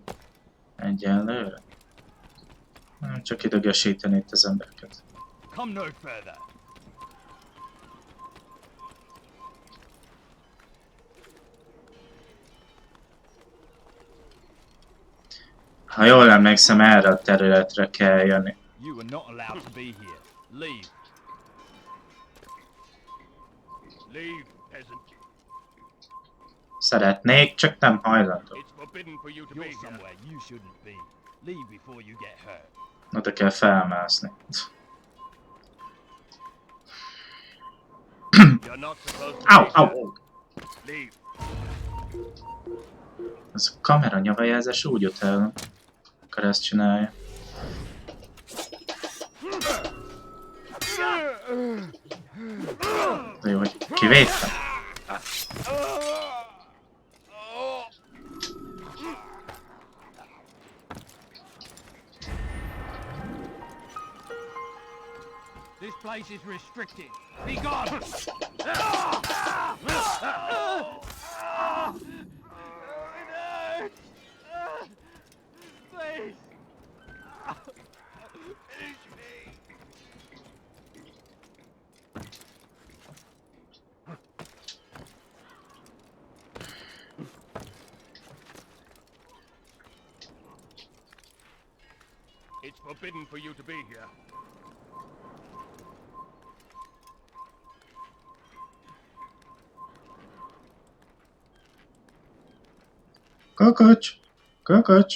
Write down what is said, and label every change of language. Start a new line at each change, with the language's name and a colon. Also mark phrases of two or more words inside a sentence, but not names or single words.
Hungarian: Egyenlőre. Csak idegesíteni itt az embereket.
English: Come no further.
Hungarian: Ha jól emlékszem, erre a területre kell jönni.
English: You are not allowed to be here. Leave. Leave, peasant.
Hungarian: Szeretnék, csak nem hajlandó.
English: It's forbidden for you to be somewhere you shouldn't be. Leave before you get hurt.
Hungarian: Oda kell felmászni.
English: You're not supposed to Au, be au, here. au. Leave.
Hungarian: Ez a kamera nyavajelzés úgy jut el, akkor ezt csinálja. De jó, hogy kivédtem.
English: This place is restricted. Be gone! Please! Finish me! It's forbidden for you to be here. Kakacs! Kakacs!